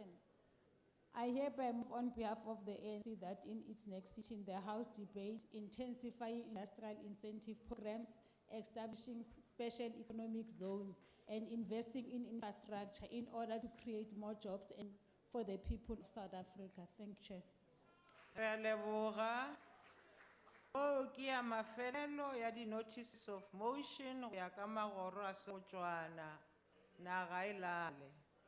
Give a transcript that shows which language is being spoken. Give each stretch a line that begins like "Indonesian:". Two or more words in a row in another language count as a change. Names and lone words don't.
English: I hereby move on behalf of the ANC that in its next sitting, the House debate intensifying industrial incentive programs, establishing special economic zone and investing in infrastructure in order to create more jobs and for the people of South Africa. Thank you, Chair.
Tswana: Re a leboga. Oh, ke ya mafelelo ya di
English: notices of motion,
Tswana: go ya ka magoro a Setswana, naga e lale.